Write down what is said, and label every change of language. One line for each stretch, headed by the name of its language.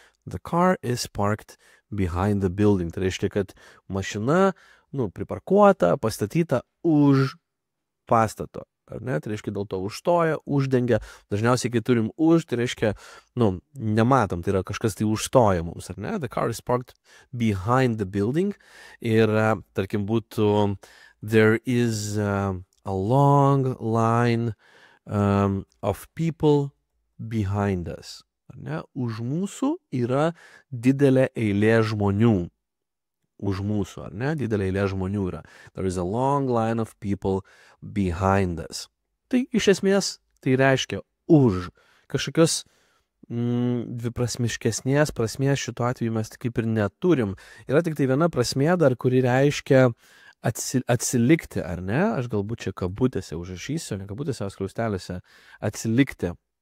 English: The car is parked behind the building.
Lithuanian: Tai reiškia, kad mašina, priparkuota, pastatyta už pastato. Ar ne? Tai reiškia, dėl to užstoja, uždengia. Dažniausiai, kai turim už, tai reiškia, nematom, tai yra kažkas tai užstoja mums, ar ne?
English: The car is parked behind the building.
Lithuanian: Ir, tarkim, būtų
English: there is a long line of people behind us.
Lithuanian: Ar ne? Už mūsų yra didelė eilė žmonių. Už mūsų, ar ne? Didelė eilė žmonių yra.
English: There is a long line of people behind us.
Lithuanian: Tai iš esmės tai reiškia už. Kažkokios dviprasmiškesnės prasmės šituo atveju mes kaip ir neturim. Yra tik tai viena prasmė dar, kuri reiškia atsilikti, ar ne? Aš galbūt čia kabutėse užrašysiu, ne kabutėse, o skliausteliuose atsilikti.